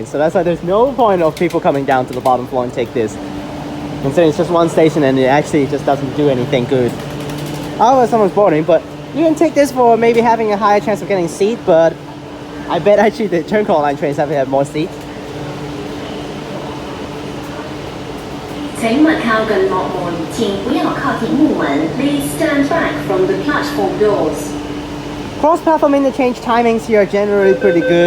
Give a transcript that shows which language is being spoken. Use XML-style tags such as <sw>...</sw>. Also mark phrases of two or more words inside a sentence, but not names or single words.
<en>So that's why there's no point of people coming down to the bottom floor and take this. Considering it's just one station and it actually just doesn't do anything good. However, someone's boarding, but you can take this for maybe having a higher chance of getting a seat, but I bet actually the Cheung Kong line trains have more seats.</en> <zh>請勿靠近幕門，請不要靠近木門。</zh> <en>Please stand back from the platform doors. Cross-platform interchange timings here are generally pretty good.</en>